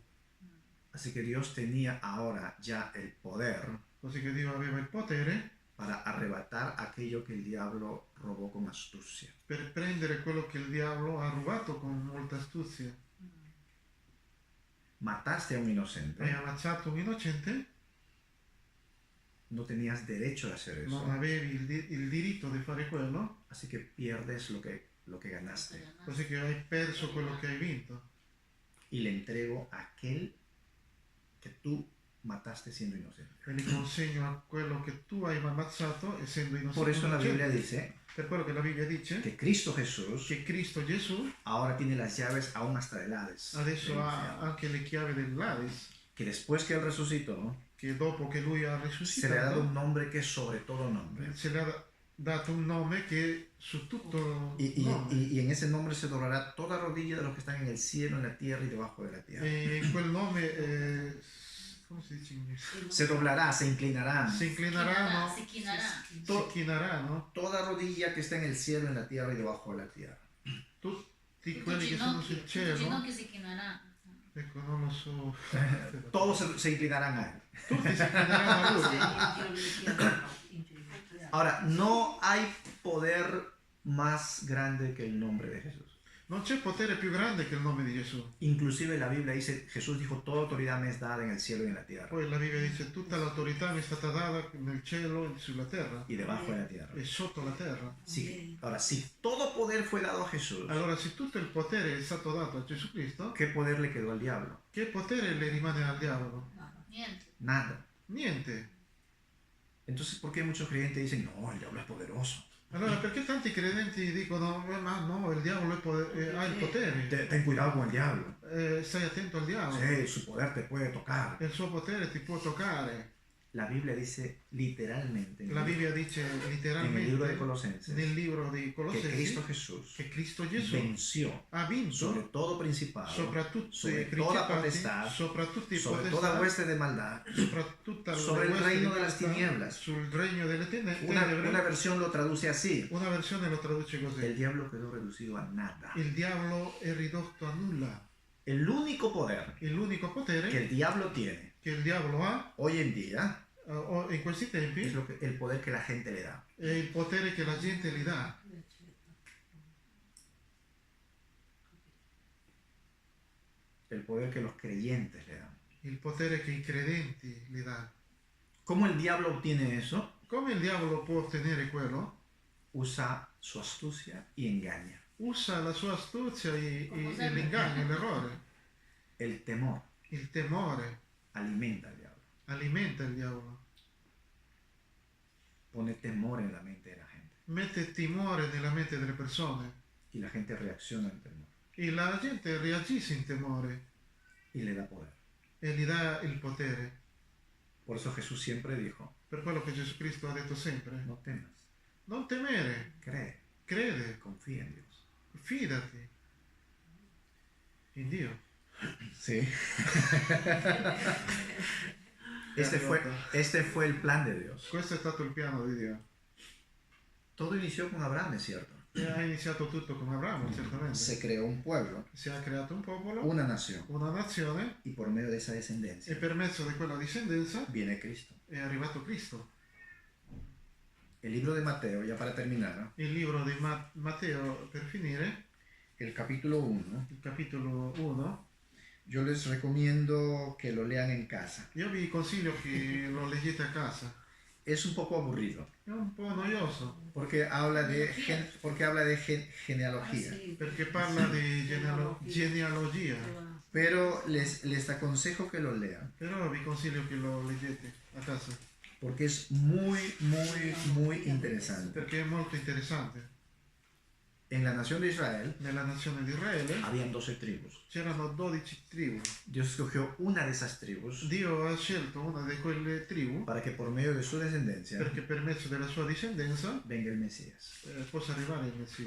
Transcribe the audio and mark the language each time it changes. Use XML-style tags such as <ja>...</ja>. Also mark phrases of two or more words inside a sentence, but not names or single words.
<es>Así que Dios tenía ahora ya el poder</es> <it>Così che Dio aveva il potere</it> <es>para arrebatar aquello que el diablo robó con astucia.</es> <it>per prendere quello che il diavolo ha rubato con molta astuzia.</it> <es>Mataste a un</es> <it>Hai</it> <es>inocente,</es> <it>ammazzato un innocente,</it> <es>no tenías derecho de hacer eso.</es> <it>non avevi il diritto di fare quello,</it> <es>Así que pierdes lo que ganaste.</es> <it>così che hai perso quello che hai vinto.</it> <es>Y le entrego a aquel que tú mataste siendo inocente.</es> <it>E li consegno a quello che tu hai ammazzato essendo innocente.</it> <es>Por eso la Biblia dice</es> <it>Per quello che la Bibbia dice</it> <es>que Cristo Jesús</es> <it>che Cristo Gesù</it> <es>ahora tiene las llaves aún hasta del Hades.</es> <it>adesso del ha</it> <es>infierno.</es> <it>anche le chiavi dell'Hades,</it> <es>Que después que Él resucitó,</es> <it>che dopo che lui ha</it> <es>se le ha dado</es> <it>risuscitato</it> <es>un nombre que es sobre todo nombre. se le ha</es> <it>dato un nome che su tutto nome.</it> <es>Y en ese nombre se doblará toda rodilla de los que están en el cielo, en la tierra y debajo de la tierra.</es> <it>E in quel nome, come si dice in inglese?</it> <es>Se doblará, se inclinarán.</es> <it>Si inclineranno, Si chinerà. si chineranno</it> <es>Toda rodilla que está en el cielo, en la tierra y debajo de la tierra.</es> <it>tutti quelli che sono sul Tutti i cielo. ginocchi si chineranno. Ecco, non lo so.</it> <es>Todos se inclinarán a Él.</es> <it>Tutti si inclineranno a lui.</it> <es>Ahora, no hay poder más grande que el nombre de Jesús.</es> <it>Non c'è potere più grande che il nome di Gesù.</it> <es>Inclusive la Biblia dice, Jesús dijo, toda autoridad me es dada en el cielo y en la tierra</es> <it>Poi la Bibbia dice tutta l'autorità mi è stata data nel cielo e sulla terra</it> <es>y debajo de la tierra.</es> <it>e sotto la terra.</it> <es>Ahora, si todo poder fue dado a Jesús,</es> <it>Allora, se tutto il potere è stato dato a Gesù Cristo,</it> <es>¿qué poder le quedó al diablo?</es> <it>che potere le rimane al diavolo? Niente.</it> <es>Nada.</es> <it>Niente.</it> <es>Entonces, ¿por qué muchos creyentes dicen, no, el diablo es poderoso?</es> <it>Allora, perché tanti credenti dicono, ma no, il diavolo ha il potere,</it> <es>Ten cuidado con el diablo.</es> <it>stai attento al diavolo,</it> <es>Sí, su poder te puede tocar.</es> <it>il suo potere ti può toccare.</it> <es>La Biblia dice literalmente</es> <it>La Bibbia dice</it> <es>en el libro de</es> <it>letteralmente</it> <es>Colosenses</es> <it>nel libro di</it> <es>que</es> <it>Colossesi</it> <es>Cristo Jesús</es> <it>che Cristo Gesù</it> <es>venció</es> <it>ha vinto</it> <es>sobre todo principado,</es> <it>sopra tutti</it> <es>sobre</es> <it>i</it> <es>toda</es> <it>principati,</it> <es>potestad,</es> <it>sopra tutti i</it> <es>sobre toda</es> <it>potestà,</it> <es>hueste de maldad.</es> <it>sopra tutta</it> <es>sobre el hueste reino</es> <it>di</it> <es>de las</es> <it>potestà,</it> <es>tinieblas.</es> <it>sul regno delle</it> <es>Una</es> <it>tenebre.</it> <es>versión lo traduce así.</es> <it>Una versione lo traduce così:</it> <es>El diablo quedó reducido a nada.</es> <it>il diavolo è ridotto a nulla.</it> <es>El único poder</es> <it>E l'unico potere</it> <es>que el diablo tiene</es> <it>che il diavolo ha</it> <es>hoy en día</es> <it>in questi tempi</it> <es>es el poder que la gente le da.</es> <it>è il potere che la gente gli dà,</it> <es>El poder que los creyentes le dan.</es> <it>il potere che i credenti gli dà.</it> <es>¿Cómo el diablo obtiene eso?</es> <it>Come il diavolo può ottenere quello?</it> <es>Usa su astucia y engaña.</es> <it>Usa la sua astuzia e l'inganno, l'errore.</it> <es>El temor</es> <it>Il temore</it> <es>alimenta al diablo.</es> <it>alimenta il diavolo,</it> <es>Pone temor en la mente de la gente.</es> <it>mette timore nella mente delle persone</it> <es>Y la gente reacciona al temor.</es> <it>e la gente reagisce in temore</it> <es>Y le da poder.</es> <it>e gli dà il potere.</it> <es>Por eso Jesús siempre dijo,</es> <it>Per quello che Gesù Cristo ha detto sempre:</it> <es>no temas,</es> <it>non temere,</it> <es>cree,</es> <it>crede,</it> <es>confía en Dios.</es> <it>fidati in Dio.</it> <es>Sí. Este fue el plan de Dios.</es> <it>Questo è stato il piano di Dio.</it> <es>Todo inició con Abraham, es cierto.</es> <it>E ha iniziato tutto con Abramo, certamente.</it> <es>Se creó un pueblo,</es> <it>Si è creato un popolo,</it> <es>una nación,</es> <it>una nazione,</it> <es>y por medio de esa</es> <it>e</it> <es>descendencia</es> <it>per mezzo di quella discendenza</it> <es>viene Cristo.</es> <it>è arrivato Cristo.</it> <es>El libro de Mateo, ya para terminar,</es> <it>Il libro di Matteo, per finire,</it> <es>el capítulo 1,</es> <it>il capitolo 1,</it> <es>yo les recomiendo que lo lean en casa.</es> <it>io vi consiglio che lo leggete a casa.</it> <es>Es un poco aburrido,</es> <it>È un po' noioso,</it> <es>porque habla de genealogía.</es> <it>perché parla di genealogia.</it> <es>Pero les aconsejo que lo lean,</es> <it>Però vi consiglio che lo leggete a casa,</it> <es>porque es muy, muy, muy interesante.</es> <it>perché è molto interessante.</it> <es>En la nación de Israel</es> <it>Nella nazione di Israele</it> <es>habían 12 tribus.</es> <it>c'erano 12 tribù.</it> <es>Dios escogió una de esas tribus</es> <it>Dio ha scelto una di quelle tribù</it> <es>para que por medio de su descendencia</es> <it>perché per mezzo della sua discendenza</it> <es>venga el Mesías,</es> <it>possa arrivare il Messia,</it>